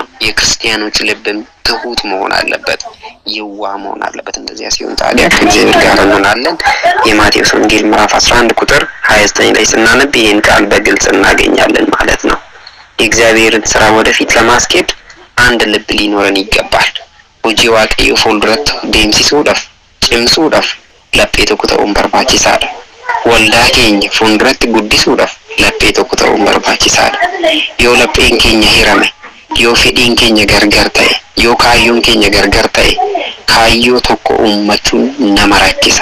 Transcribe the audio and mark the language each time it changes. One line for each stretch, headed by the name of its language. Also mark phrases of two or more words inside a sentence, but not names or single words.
Amharic: የክርስቲያኖች ልብም ትሁት መሆን አለበት፣ የዋህ መሆን አለበት። እንደዚያ ሲሆን ታዲያ ከእግዚአብሔር ጋር እንሆናለን። የማቴዎስ ወንጌል ምዕራፍ 11 ቁጥር 29 ላይ ስናነብ ይህን ቃል በግልጽ እናገኛለን ማለት ነው። የእግዚአብሔርን ስራ ወደፊት ለማስኬድ አንድ ልብ ሊኖረን ይገባል።
Oromo: hojii Waaqayyoo fuulduratti deemsisuudhaaf cimsuudhaaf laphee tokko ta'uun barbaachisaadha. Waldaa keenya fuulduratti guddisuudhaaf laphee tokko ta'uun barbaachisaadha. Yoo lapheen keenya hirame, yoo fedhiin keenya gargar ta'e, yoo kaayyoon keenya gargar ta'e, kaayyoo tokko uummachuun nama rakkisa.